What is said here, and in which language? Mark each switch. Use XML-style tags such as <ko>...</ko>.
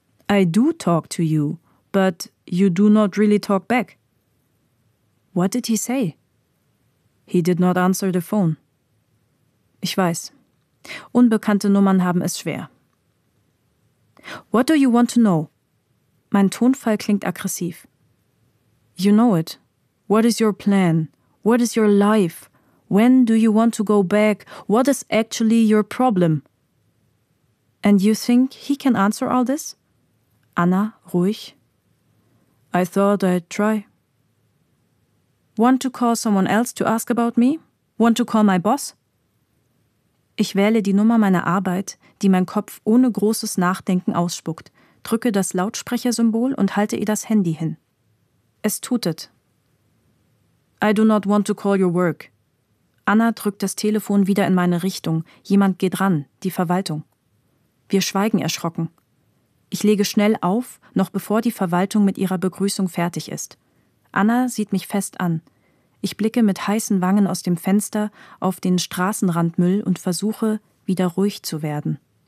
<en>I do talk to you, but you do not really talk back. What did he say? He did not answer the phone.</en> <de>Ich weiß. Unbekannte Nummern haben es schwer.</de> <en>What do you want to know?</en> <de>Mein Tonfall klingt aggressiv.</de> <en>You know it. What is your plan? What is your life? When do you want to go back? What is actually your problem? And you think he can answer all this?</en> <de>Anna, ruhig.</de> <en>I thought I'd try. Want to call someone else to ask about me? Want to call my boss?</en> <de>Ich wähle die Nummer meiner Arbeit, die mein Kopf ohne großes Nachdenken ausspuckt, drücke das Lautsprechersymbol und halte ihr das Handy hin. Es tutet.</de> <en>I do not want to call your work.</en> <de>Anna drückt das Telefon wieder in meine Richtung. Jemand geht ran, die Verwaltung. Wir schweigen erschrocken. Ich lege schnell auf, noch bevor die Verwaltung mit ihrer Begrüßung fertig ist. Anna sieht mich fest an. Ich blicke mit heißen Wangen aus dem Fenster auf den Straßenrandmüll und versuche, wieder ruhig zu werden.</de>